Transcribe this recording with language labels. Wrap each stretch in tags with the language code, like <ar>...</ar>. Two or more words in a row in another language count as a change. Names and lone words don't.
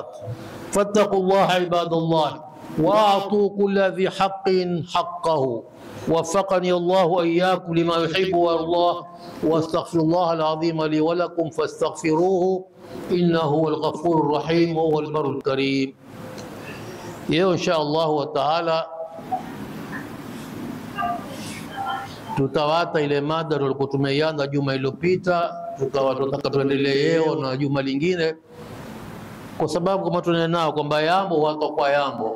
<ar>فاتقوا الله عباد الله وأعطوا كل ذي حق حقه. وفقني الله وإياكم لما يحب ويرضاه، واستغفر الله العظيم لي ولكم فاستغفروه إنه هو الغفور الرحيم وهو البر الكريم.</ar> <sw>Leo</sw> <ar>إن شاء الله تعالى</ar> <sw>tutawata ile mada tulikuwa tumeianza juma iliyopita, tukawa tunataka tuendelee leo na juma lingine, kwa sababu kama tunanao kwamba yambo wako kwa yambo.</sw>